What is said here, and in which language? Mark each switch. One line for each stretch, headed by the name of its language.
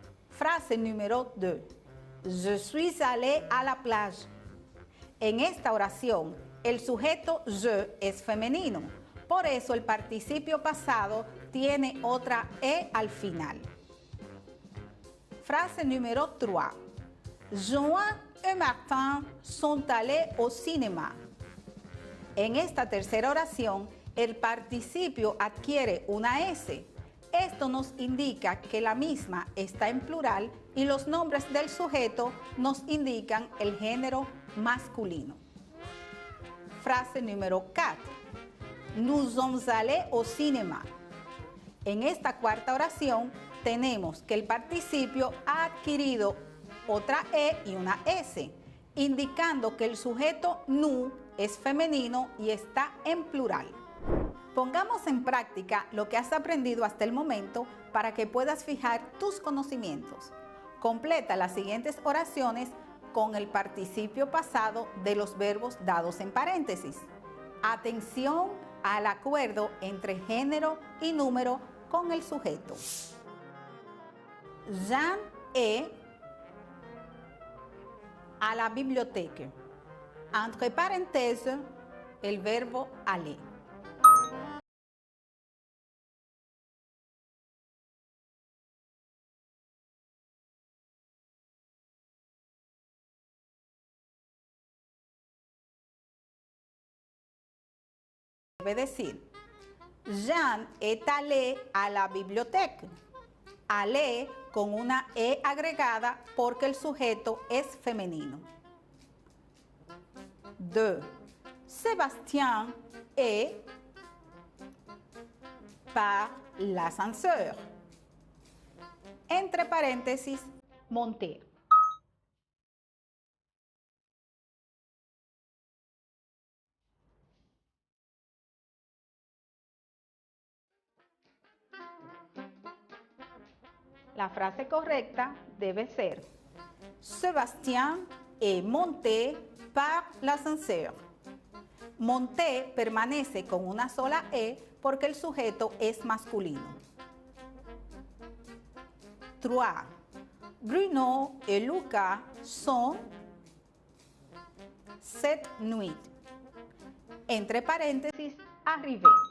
Spanish: Frase número 2.
French: Je suis allé à la plage.
Spanish: En esta oración, el sujeto je es femenino. Por eso el participio pasado tiene otra E al final. Frase número 3.
French: Joan et Martin sont allés au cinéma.
Spanish: En esta tercera oración, el participio adquiere una S. Esto nos indica que la misma está en plural y los nombres del sujeto nos indican el género masculino. Frase número 4.
French: Nous sommes allés au cinéma.
Spanish: En esta cuarta oración tenemos que el participio ha adquirido otra E y una S, indicando que el sujeto nous es femenino y está en plural. Pongamos en práctica lo que has aprendido hasta el momento para que puedas fijar tus conocimientos. Completa las siguientes oraciones con el participio pasado de los verbos dados en paréntesis. Atención al acuerdo entre género y número con el sujeto.
French: Jean est à la bibliothèque. Entre parénthèses,
Spanish: el verbo aller. Debe decir,
French: Jean est allé à la bibliothèque.
Spanish: Allé con una E agregada porque el sujeto es femenino. 2.
French: Sébastien est par l'ascenseur.
Spanish: Entre paréntesis, monter. La frase correcta debe ser Sébastien
French: est monté par l'ascenseur.
Spanish: Monté permanece con una sola E porque el sujeto es masculino. 3.
French: Bruno et Lucas sont cette nuit.
Spanish: Entre paréntesis, arrivé.